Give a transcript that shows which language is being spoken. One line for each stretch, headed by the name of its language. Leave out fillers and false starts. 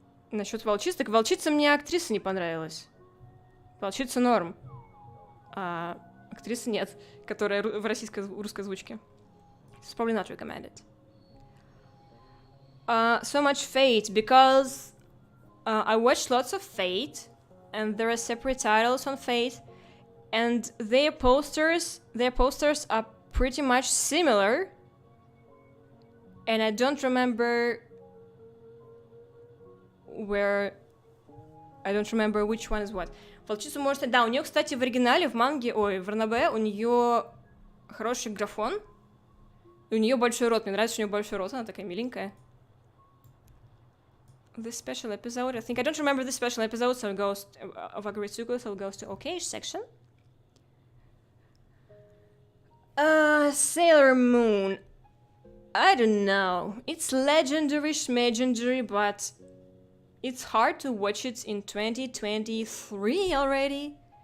Russian: Насчет волчиц, так волчица мне актриса не понравилась. Волчица норм. А актрисы нет, которая в русской озвучке.
English: It's probably not recommended. So much Fate, because I watched lots of Fate, and there are separate titles on Fate, and their posters are pretty much similar, and I don't remember which one is what.
Russian: Волчицу можете... Да, у нее, кстати, в оригинале, в манге, в ранобэ, у нее хороший графон, и у нее большой рот. Мне нравится, что у нее большой рот, она такая миленькая.
English: This special episode, I think I don't remember this special episode, so it goes of Agretsuko, so it goes to OK section. Sailor Moon. I don't know. It's legendary, schmegendary, but it's hard to watch it in 2023 already.